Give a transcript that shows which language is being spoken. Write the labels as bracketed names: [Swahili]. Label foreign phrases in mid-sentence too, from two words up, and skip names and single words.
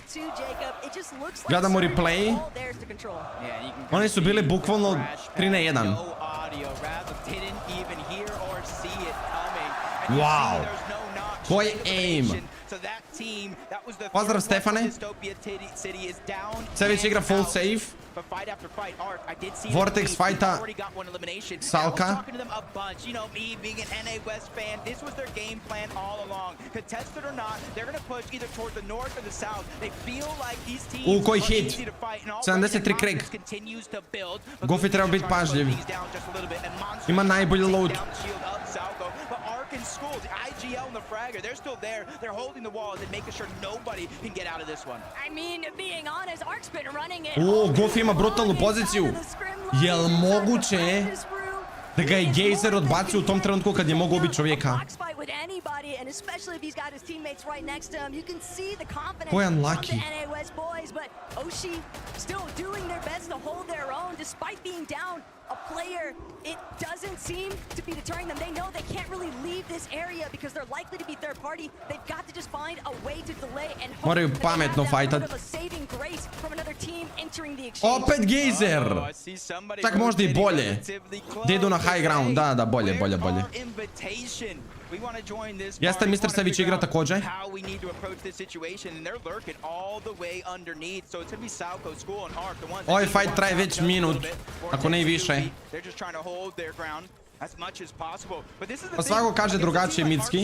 [Bosnian] Gledamo replay. Oni su bili bukvalno 3-1. Wow. Koji aim. Pozdrav Stefane. Sević igra [English] full safe. [Bosnian] Vortex fighta Salka. Koji hit. 73 Craig. Goofy treba biti pažljiv. Ima najbolji load. [English] In school, the IGL and the Fragger, they're still there. They're holding the walls and making sure nobody can get out of this one. I mean, being honest, Ark's been running it. [Bosnian] Goofy ima brutalnu poziciju. Jel moguće da ga je Gejzer odbacio u tom trenutku kad je mogao ubiti čovjeka? Ko je unlucky? [English] A player, it doesn't seem to be deterring them. They know they can't really leave this area because they're likely to be third party. They've got to just find a way to delay and hope [Bosnian] moraju [English] that [Bosnian] pametno [English] they have that [Bosnian] fajtat. [English] bit of a saving grace from another team entering the exchange. [Bosnian] Opet Gejzer. Čak možda i bolje. Da idu na [English] high ground. [Bosnian] Da, bolje. Jeste, Mr. Sević igra također. Ovaj fight traje već minut, ako ne i više. Pa svako kaže drugačije mitski.